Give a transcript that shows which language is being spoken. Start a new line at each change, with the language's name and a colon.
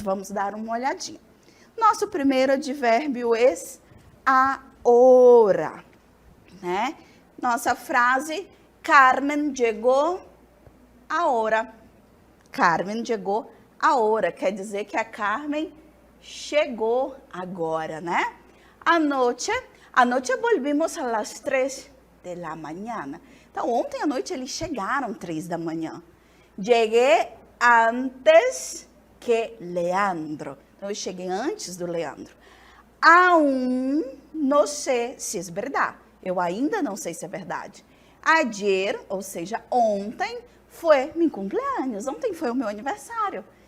Portuguese: Vamos dar uma olhadinha. Nosso primeiro advérbio é ahora, né? Nossa frase, Carmen chegou ahora. Carmen chegou ahora, quer dizer que a Carmen chegou agora, né?
Spanish: Anoche volvimos a las 3 de la mañana.
Portuguese: Então, ontem à noite eles chegaram 3 da manhã. Cheguei antes que Leandro. Então, eu cheguei antes do Leandro. Aún não sei se é verdade. Eu ainda não sei se é verdade. Ayer, ou seja, ontem, foi meu cumpleaños. Ontem foi o meu aniversário.